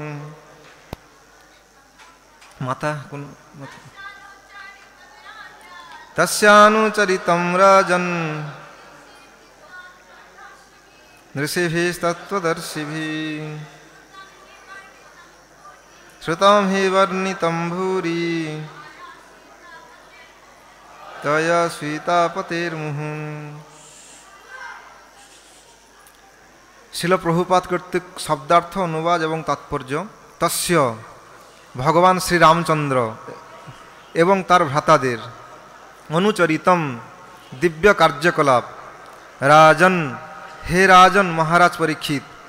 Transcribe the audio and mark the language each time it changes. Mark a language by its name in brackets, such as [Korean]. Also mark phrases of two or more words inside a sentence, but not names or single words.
[Sanskrit] माता तस्यानुचरितं राजन् ऋषिभिस्तत्त्वदर्शिभिः श्रुतं हि वर्णितं भूरि तया सीतापतेर्मुहुः। [Bangla] শিল প্রভুপাদ কর্তৃক শব্দার্থ অনুবাদ এবং তাৎপর্য। তস্য ভগবান শ্রীরামচন্দ্র এবং তার ভ্রাতাদের অনুচরিতম দিব্য কার্যকলাপ রাজন, হে রাজন মহারাজ পরীক্ষিত,